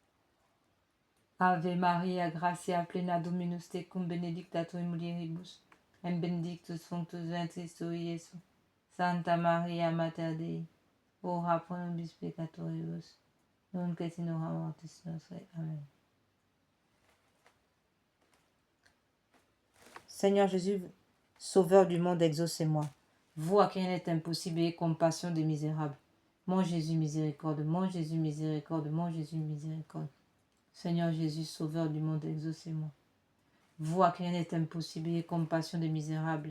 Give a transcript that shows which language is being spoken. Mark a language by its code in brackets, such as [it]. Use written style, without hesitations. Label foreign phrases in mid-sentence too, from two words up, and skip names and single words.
[la] Ave Maria, gratia plena Dominus tecum, benedicta tu in mulieribus, en benedictus fructus ventris tui, Iesus. Santa Maria, Mater Dei, ora pro nobis peccatoribus, nunc et in hora mortis nostre. Amen. [fr] Seigneur Jésus, Sauveur du monde, exaucez-moi. Vous à qui rien n'est impossible, ayez compassion des misérables. Mon Jésus, miséricorde. Mon Jésus, miséricorde. Mon Jésus, miséricorde. Seigneur Jésus, Sauveur du monde, exaucez-moi. Vous à qui rien n'est impossible, ayez compassion des misérables.